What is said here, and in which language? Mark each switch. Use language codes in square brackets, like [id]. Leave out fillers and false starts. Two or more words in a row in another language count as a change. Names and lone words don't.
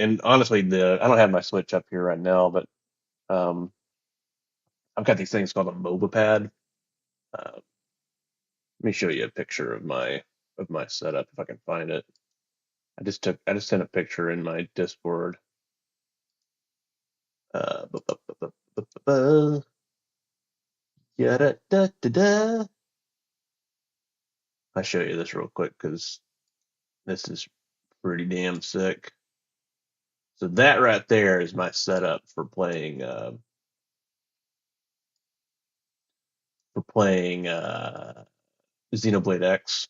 [en] And honestly, I don't have my Switch up here right now, but um, I've got these things called a MOBA pad. Let me show you a picture of my setup if I can find it. I just sent a picture in my Discord. Bu- bu- bu- bu- bu- bu- bu- Yada-da-da-da. I'll show you this real quick because this is pretty damn sick. So that right there is my setup for playing Xenoblade X.